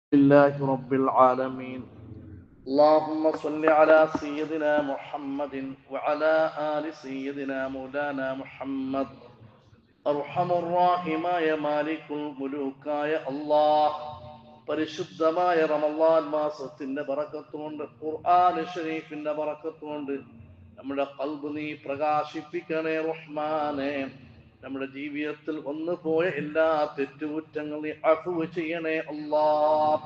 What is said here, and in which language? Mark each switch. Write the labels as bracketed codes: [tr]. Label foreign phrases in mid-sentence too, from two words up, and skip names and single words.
[ar] لله رب العالمين. اللهم صل على سيدنا محمد وعلى آل سيدنا مولانا محمد. [ml] അർഹമുർറാഹിമായ മാലിക്കുൽ മുലൂക്കായ അല്ലാഹ്, പരിശുദ്ധമായ റമളാൻ മാസത്തിന്റെ ബറക്കത്തുകൊണ്ട്, ഖുർആൻ ശരീഫിന്റെ ബറക്കത്തുകൊണ്ട് നമ്മുടെ ഖൽബ് നീ പ്രകാശിപ്പിക്കണേ റഹ്മാനേ. നമ്മുടെ ജീവിതത്തിൽ വന്നു പോയ എല്ലാ തെറ്റുകുറ്റങ്ങളും നീ അഫ്വ് ചെയ്യണേ അല്ലാഹ്.